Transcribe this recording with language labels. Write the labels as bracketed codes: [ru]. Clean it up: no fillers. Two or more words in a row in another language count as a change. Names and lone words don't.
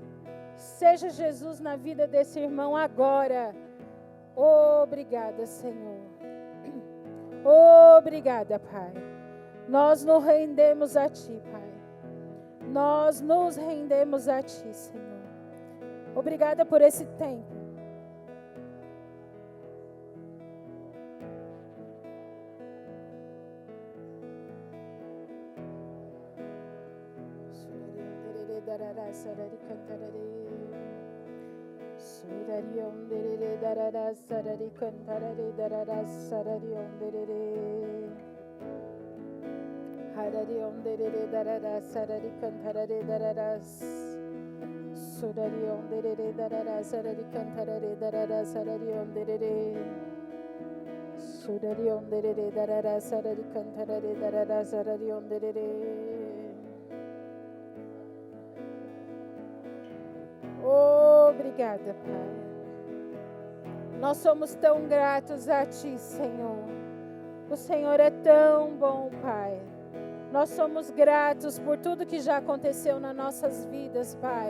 [pt] Seja Jesus na vida desse irmão agora. Obrigada, Senhor. Obrigada, Pai. Nós nos rendemos a Ti, Pai. Nós nos rendemos a Ti, Senhor. Obrigada por esse tempo. Surari onderere darara sarari cantarare darara sarari onderere. Harari onderere darara sarari cantarare dararas. Surari onderere darara sarari cantarare darara sarari onderere. Surari onderere darara sarari cantarare darara sarari onderere. Obrigada, Pai. Nós somos tão gratos a Ti, Senhor. O Senhor é tão bom, Pai. Nós somos gratos por tudo que já aconteceu nas nossas vidas, Pai.